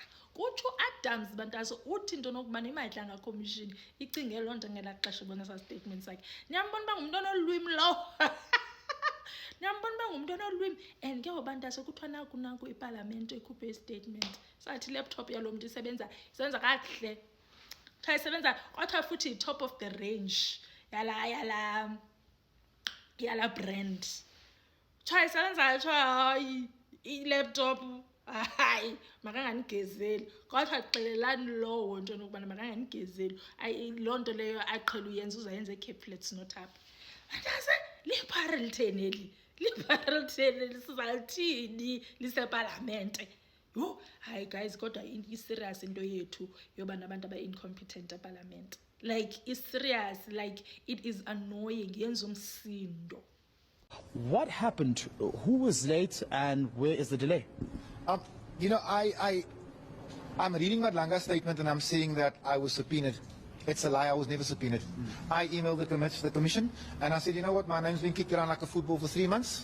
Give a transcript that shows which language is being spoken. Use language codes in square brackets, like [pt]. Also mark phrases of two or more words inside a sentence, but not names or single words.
[xh] Kutsho uAdams bantase uthi into nokubana iMadlanga Commission icinge loo nto ngelaa xesha ibona saa statement sakhe. Niyambona uba ngumntu onolwimi lowo. Niyambona uba ngumntu onolwimi. And ke ngobantase kuthiwa naku iParliament ikhuphe istatement sathi laptop yalo mntu isebenza kakuhle. Kuthiwa isebenza kwathiwa futhi [en] top of the range [xh] yala brand. Kuthiwa isebenza kuthiwa hayi i-laptop hayi makanganigezeli. Kwathiwa xelelani lowo nto nokubana makanganigezeli. Loo nto leyo aqhela uyenza uzayenza eCape Flats not apha. Bantase liphare litheni eli Liberal lisizalithini lisepalamente. Yho, hayi guys, kodwa i-serious into yethu yoba nabantu aba-incompetent epalamente. [en] Like, it's serious, like, it is annoying, [xh] yenza umsindo. [en] What happened? Who was late and where is the delay? You know, I'm reading Madlanga's statement and I'm saying that I was subpoenaed. It's a lie, I was never subpoenaed. I emailed the commission and I said, you know what, my name's been kicked around like a football for 3 months.